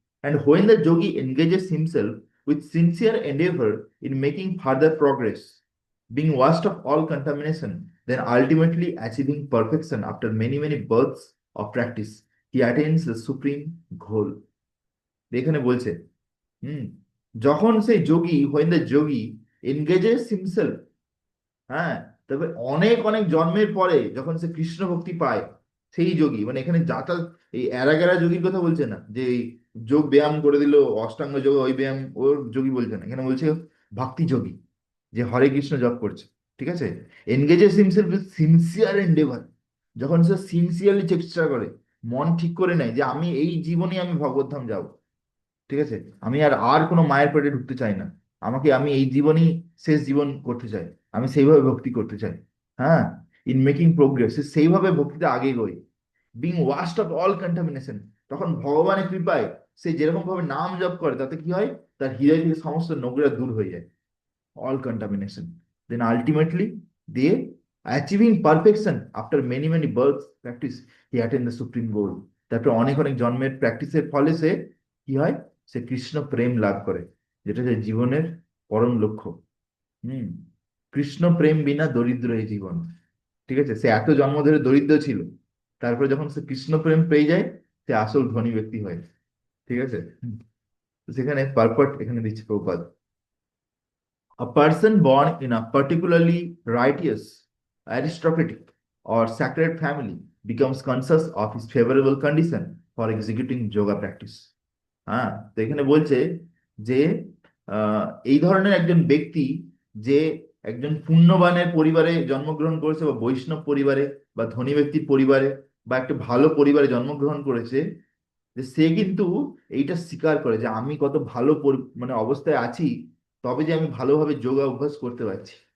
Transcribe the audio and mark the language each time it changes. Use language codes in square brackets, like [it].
[en] And when the yogi engages himself with sincere endeavor in making further progress, being washed of all contamination, then ultimately achieving perfection after many, many births of practice, he attains the supreme goal. [bn] এখানে বলছে, হুম, যখন সেই যোগী, [en] when the yogi engages himself, [bn] হ্যাঁ, তবে অনেক অনেক জন্মের পরে যখন সে কৃষ্ণ ভক্তি পায়, সেই যোগী, মানে এখানে যাতা এই এরাগেরা যোগীর কথা বলছে না, যে এই যোগ ব্যায়াম করে দিল অষ্টাঙ্গ যোগ, ওই ব্যায়াম ওর যোগী বলছে না, এখানে বলছে ভক্তি যোগী, যে হরে কৃষ্ণ জপ করছে। ঠিক আছে, [en] engages himself with sincere endeavour, [bn] যখন সে সিনসিয়ারলি চেষ্টা করে, মন ঠিক করে নেয় যে আমি এই জীবনে আমি ভগবদ্ধাম যাব, ঠিক আছে, আমি আর আর কোনো মায়ের পেটে ঢুকতে চাই না, আমি এই জীবনই শেষ জীবন করতে চাই, আমি সেইভাবে ভক্তি করতে চাই। হ্যাঁ, [en] in making progress [bn] সেইভাবে ভক্তিতে আগে এগোয়। [en] being washed of all contamination, [bn] তখন ভগবানের কৃপায় সে যেরকম ভাবে নাম জপ করে, তাতে কি হয়, তার হৃদয় থেকে সমস্ত নোংরা দূর হয়ে যায়, [en] all contamination. Then ultimately, they achieving perfection after many many births practice, he attained the supreme goal. [bn] তারপরে অনেক অনেক জন্মের প্র্যাকটিসের ফলে সে কি হয়, সে কৃষ্ণ প্রেম লাভ করে, যেটা যে জীবনের পরম লক্ষ্য। হুম, কৃষ্ণ প্রেম বিনা দরিদ্র এই জীবন। ঠিক আছে, সে এত জন্ম ধরে দরিদ্র ছিল, তারপরে যখন সে কৃষ্ণ প্রেম পেয়ে যায়, সে আসল ধনী ব্যক্তি হয়। ঠিক আছে, তো সেখানে পারপট এখানে দিচ্ছে Prabhupada. [en] A person born in a particularly righteous, aristocratic, or sacred family becomes conscious of his favorable condition for executing yoga practice. [bn] হ্যাঁ, তো এখানে বলছে যে আহ, এই ধরনের একজন ব্যক্তি, যে একজন পুণ্যবানের পরিবারে জন্মগ্রহণ করেছে, বা বৈষ্ণব পরিবারে, বা ধনী ব্যক্তির পরিবারে, বা একটা ভালো পরিবারে জন্মগ্রহণ করেছে, যে সে কিন্তু এইটা স্বীকার করে যে আমি কত ভালো মানে অবস্থায় আছি, তবে যে আমি ভালোভাবে যোগা অভ্যাস করতে পারছি।